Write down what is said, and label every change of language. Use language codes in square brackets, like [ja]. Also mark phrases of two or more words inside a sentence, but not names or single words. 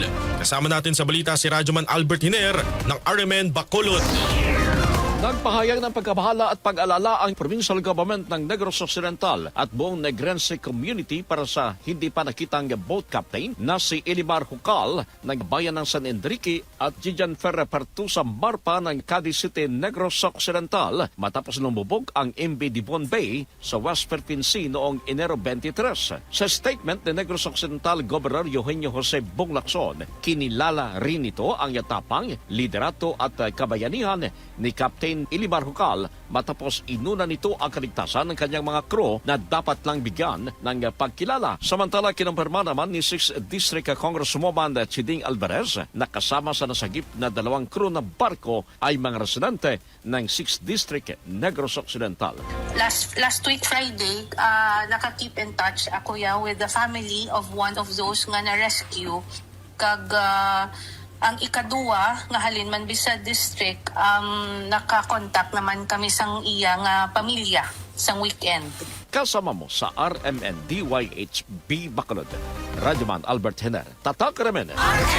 [tl] Kasama natin sa balita si Radyoman Albert Hiner ng RMN Bacolod. Nagpahayag ng pagkabahala at pag-alala ang [en] provincial government [tl] ng Negros Occidental at buong Negrense community para sa hindi pa nakitang [en] boat captain [tl] na si Elimar Hucal ng bayan ng San Enrique at Gijan Ferre Pertusa Marpa ng Cadiz City, Negros Occidental matapos lumubog ang MV Devon Bay sa West Philippine Sea noong Enero 23. Sa statement ni Negros Occidental Governor Eugenio Jose Bonglacson, kinilala rin ito ang yatapang, liderato at kabayanihan ni Captain Elimar Hucal matapos inuna nito ang kaligtasan ng kanyang mga crew na dapat lang bigyan ng pagkilala. Samantala, kinumpirma naman ni 6th District Congresswoman Chiding Alvarez na kasama sa nasagip na dalawang crew na barko ay mga residente ng 6th District Negros Occidental. [en] Last week Friday, naka-keep in touch ako with the family of one of those nga na-rescue. [hil] Kag ang ikaduwa nga halin man Bisa District, naka-contact naman kami sang iya nga pamilya sang weekend. [tl] Kasama mo sa RMN DYHB Bacolod. Radyoman Albert Hiner, Tatak RMN.